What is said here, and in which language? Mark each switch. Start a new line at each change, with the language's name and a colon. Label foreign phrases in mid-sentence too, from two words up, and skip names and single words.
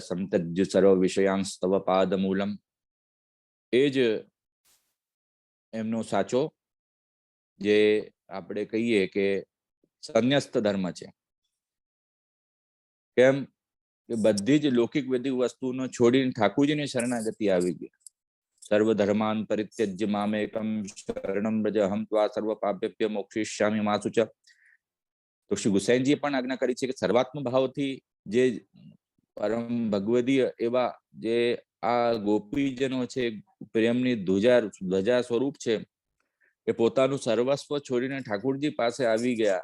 Sanskrit: સંતજ્ય સર્વ વિષયાંશ તવ પાદ મૂલમ,
Gujarati: એ જ એમનો સાચો જે આપણે કહીએ કે સંન્યસ્ત ધર્મ છે. કેમ કે બધી જ લૌકિક વૈદિક વસ્તુનો છોડીને ઠાકુરજીની શરણાગતિ આવી ગઈ.
Sanskrit: સર્વ ધર્માન પરિત્યજ્ય મામેકમ શરણમ વ્રજ અહમ ત્વા સર્વ પાપેભ્યો મોક્ષયિષ્યામિ મા શુચ.
Gujarati: તો શ્રી ગુસાઈજીએ પણ આજ્ઞા કરી છે કે સર્વાત્મ ભાવથી જે પરમ ભગવદીય એવા જે આ ગોપીજનો છે, પ્રેમની ધ્વજા સ્વરૂપ છે, એ પોતાનું સર્વસ્વ છોડીને ઠાકુરજી પાસે આવી ગયા.